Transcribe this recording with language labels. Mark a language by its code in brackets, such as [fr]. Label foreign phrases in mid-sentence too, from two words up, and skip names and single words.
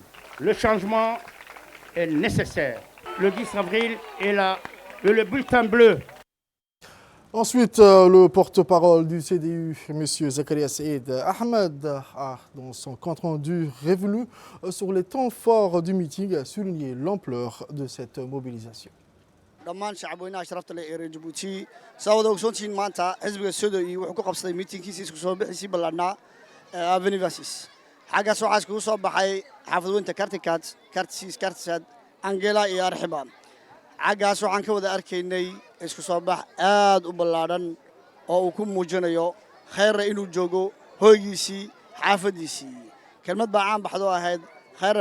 [fr] Le changement est nécessaire. Le 10 avril est là, le bulletin bleu. Ensuite, le porte-parole du CDU, M. Zakaria Saïd Ahmed, a, dans son compte-rendu révolu sur les temps forts du meeting, souligné l'ampleur de cette mobilisation. [so] dhammaan shacabweynaha sharafta leh ee reer Jabuuti saawada ogsoontiin maanta xisbiga CDU wuxuu ku qabsaday meetingkiisa isku soo bixisay ballaadhnaa Avenue 26 xaggaas waxaa iskugu soo baxay xaafadweynta Kartikaad Kartisiis Kartisaad Angela iyo Arxiba xaggaas waxaan ka wada arkaynay isku soo bax aad u ballaadhan oo uu ku muujinayo khayr inuu joogo hooygiisii xaafadiisii kelmad baa caan baxdo ahayd khayr